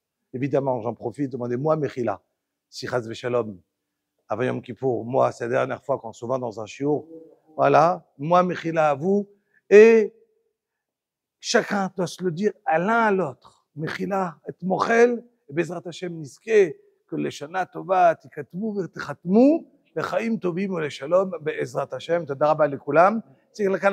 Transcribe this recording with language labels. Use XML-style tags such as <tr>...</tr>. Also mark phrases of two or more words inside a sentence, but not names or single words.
<fr>Évidemment, j'en profite, demandez-moi Mechila. Si</fr> <he>חס ושלום,</he> <fr>avant Yom Kippour, moi, c'est la dernière fois qu'on se voit dans un shiur. Voilà, moi Mechila à vous. Et chacun doit se le dire à l'un à l'autre.</fr> <he>Mechila et mochel, et בעזרת השם נזכה,</he> <fr>que les</fr> <he>שנה טובה תכתבו ותחתמו, לחיים טובים ולשלום בעזרת השם. תודה רבה לכולם.</he>